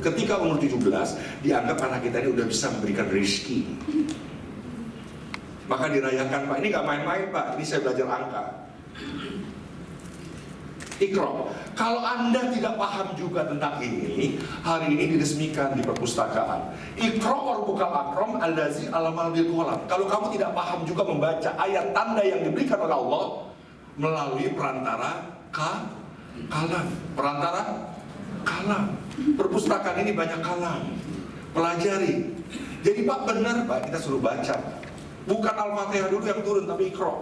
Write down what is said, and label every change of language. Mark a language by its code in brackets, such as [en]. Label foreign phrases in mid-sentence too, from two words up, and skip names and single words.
[id] Ketika umur 17, dianggap anak kita ini udah bisa memberikan rezeki. Maka dirayakan Pak, ini gak main-main Pak, ini saya belajar angka. Iqra. Kalau Anda tidak paham juga tentang ini, hari ini diresmikan di perpustakaan. [ar] اقرأ وربك الأكرم الذي علم بالقلم. [id] Kalau kamu tidak paham juga membaca ayat tanda yang diberikan oleh Allah melalui perantara kalam. Perantara kalam. Perpustakaan ini banyak kalam. Pelajari. Jadi Pak benar Pak, kita suruh baca. Bukan Al-Fatihah dulu yang turun, tapi Iqra.